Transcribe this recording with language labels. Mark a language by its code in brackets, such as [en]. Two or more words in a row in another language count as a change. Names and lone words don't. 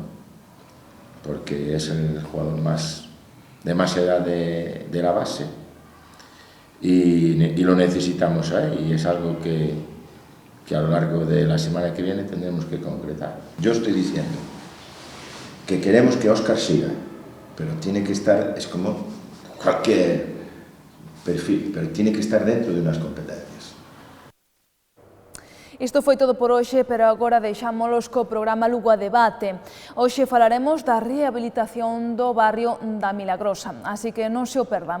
[es] Porque es el jugador de más edad de la base y lo necesitamos ahí, y es algo que a lo largo de la semana que viene tendremos que concretar. Yo estoy diciendo que queremos que Óscar siga, pero tiene que estar, es como cualquier perfil, pero tiene que estar dentro de unas competencias. [gl] Isto foi todo por hoxe, pero agora deixámolos co programa Lugo a Debate. Hoxe falaremos da rehabilitación do barrio da Milagrosa, así que non se o perdan.